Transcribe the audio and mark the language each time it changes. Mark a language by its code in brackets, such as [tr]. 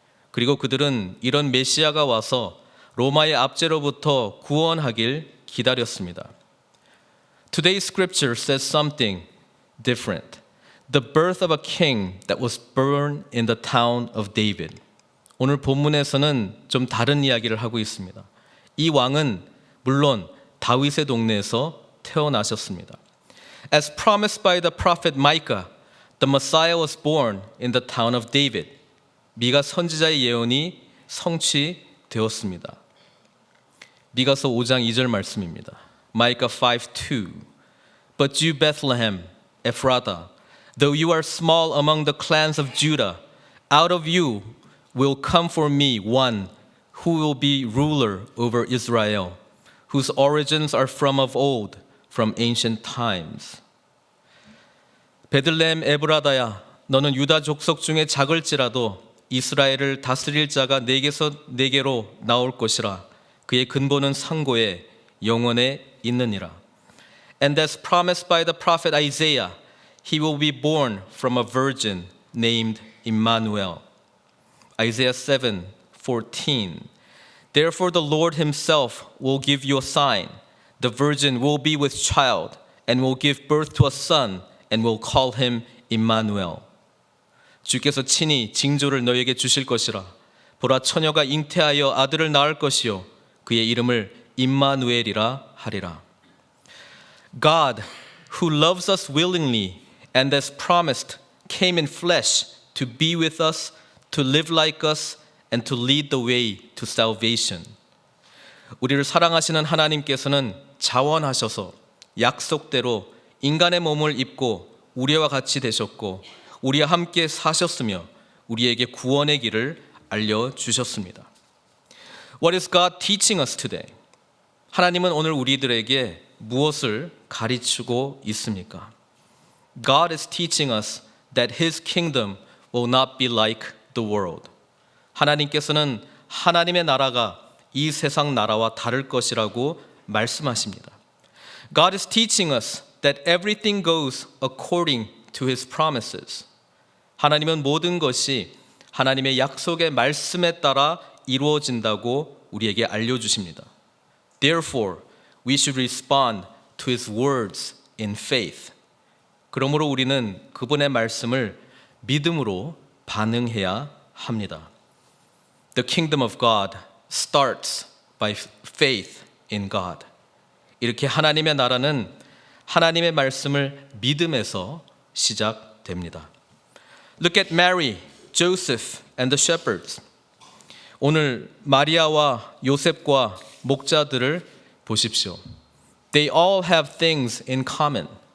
[ko] 그리고 그들은 이런 메시아가 와서 로마의 압제로부터 구원하길 기다렸습니다. [en] Today's scripture says something different. The birth of a king that was born in the town of David. [ko] 오늘 본문에서는 좀 다른 이야기를 하고 있습니다. 이 왕은 물론 다윗의 동네에서 태어나셨습니다. [en] As promised by the prophet Micah, the Messiah was born in the town of David. [ko] 미가 선지자의 예언이 성취되었습니다. 미가서 5장 2절 말씀입니다. [en] Micah 5:2. But you Bethlehem, Ephrathah, though you are small among the clans of Judah, out of you will come for me one who will be ruler over Israel, whose origins are from of old, from ancient times. [ko] 베들레헴 에브라다야, 너는 유다 족속 중에 작을지라도 이스라엘을 다스릴 자가 내게로 나올 것이라. 그의 근본은 상고에 영원에 있느니라. [en] And as promised by the prophet Isaiah, he will be born from a virgin named Immanuel. Isaiah 7:14. Therefore the Lord himself will give you a sign. The virgin will be with child and will give birth to a son and will call him Immanuel. [ko] 주께서 친히 징조를 너에게 주실 것이라. 보라, 처녀가 잉태하여 아들을 낳을 것이요 그의 이름을 임마누엘이라 하리라. [en] God, who loves us willingly and as promised, came in flesh to be with us, to live like us, and to lead the way to salvation. [ko] 우리를 사랑하시는 하나님께서는 자원하셔서 약속대로 인간의 몸을 입고 우리와 같이 되셨고 우리와 함께 사셨으며 우리에게 구원의 길을 알려주셨습니다. [en] What is God teaching us today? [ko] 하나님은 오늘 우리들에게 무엇을 가르치고 있습니까? [en] God is teaching us that His kingdom will not be like the world. [ko] 하나님께서는 하나님의 나라가 이 세상 나라와 다를 것이라고 말씀하십니다. [en] God is teaching us that everything goes according to His promises. [ko] 하나님은 모든 것이 하나님의 약속의 말씀에 따라 이루어진다고 우리에게 알려주십니다. [en] Therefore, we should respond to His words in faith. [ko] 그러므로 우리는 그분의 말씀을 믿음으로 반응해야 합니다. [en] The kingdom of God starts by faith in God. [ko] 이렇게 하나님의 나라는 하나님의 말씀을 믿음에서 시작됩니다. [en] Look at Mary, Joseph, and the shepherds. [ko] 오늘 마리아와 요셉과 목자들을 보십시오. [en] They all have things in common.